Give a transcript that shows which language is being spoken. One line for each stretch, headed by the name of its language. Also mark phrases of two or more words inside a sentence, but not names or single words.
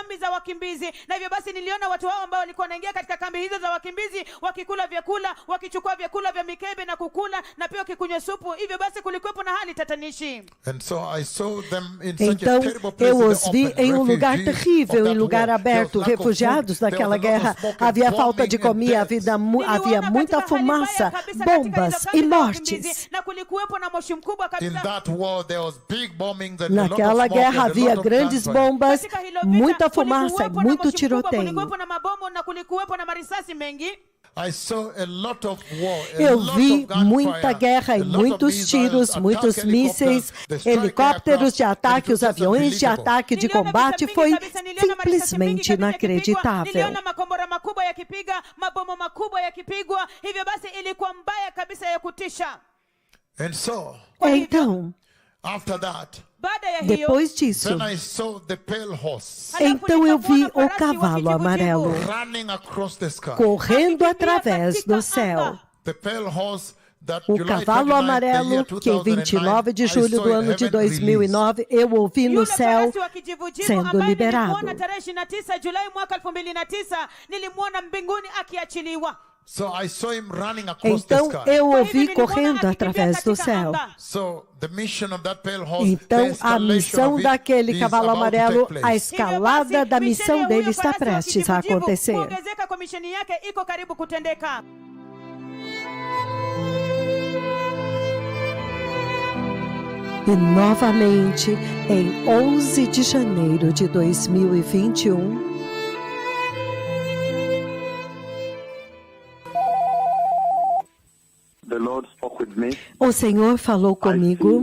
Portuguese: Então, eu os vi em um lugar terrível, em lugar aberto, refugiados daquela guerra. Havia falta de comida, havia muita fumaça, bombas e mortes. Naquela guerra havia grandes bombas,
Swahili: Katika hilo vita,
Portuguese: muita fumaça e
Swahili: kulikuwepo na
Portuguese: muito
Swahili: moshi mkubwa,
Portuguese: tiroteio.
Swahili: kulikuwepo na mabomu na kulikuwepo na marisasi mengi.
Portuguese: Eu vi muita guerra e muitos tiros, muitos mísseis, helicópteros de ataque, os aviões de ataque, de combate. Foi simplesmente inacreditável.
Swahili: Niliona makombora makubwa yakipiga, mabomu makubwa yakipigwa. Hivyo basi ilikuwa mbaya kabisa ya kutisha.
Portuguese: Então,
Swahili: Baada ya hiyo,
Portuguese: depois disso, então eu vi o cavalo amarelo correndo através do céu. O cavalo amarelo, que em 29 de julho do ano de 2009, eu ouvi no céu sendo liberado.
Swahili: tarehe 29 Julai mwaka 2009 nilimwona mbinguni akiachiliwa.
Portuguese: Então eu ouvi correndo através do céu. Então a missão daquele cavalo amarelo, a escalada da missão dele está prestes a acontecer.
Swahili: Kuongezeka kwa misheni yake iko karibu kutendeka.
Portuguese: E novamente, em 11 de janeiro de 2021, o Senhor falou comigo.